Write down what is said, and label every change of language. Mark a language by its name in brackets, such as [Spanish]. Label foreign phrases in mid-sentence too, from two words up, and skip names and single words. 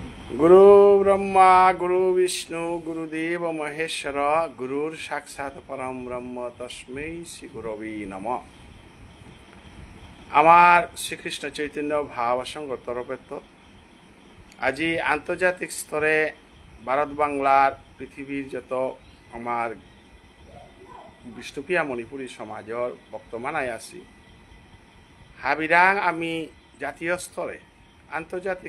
[Sanskrit] गुरु ब्रह्मा गुरु विष्णु गुरुदेव महेश्वर गुरुर साक्षात परम ब्रह्म तस्मै श्री गुरवे नमः। [Bangla] আমার শ্রীকৃষ্ণ চৈতন্য ভাব সংঘ তরফের আজি আন্তর্জাতিক স্তরে ভারত বাংলার পৃথিবীর যত আমার বিষ্ণুপ্রিয়া মণিপুরী সমাজের বর্তমানে আছি হাবিরাং আমি জাতীয় স্তরে আন্তর্জাতিক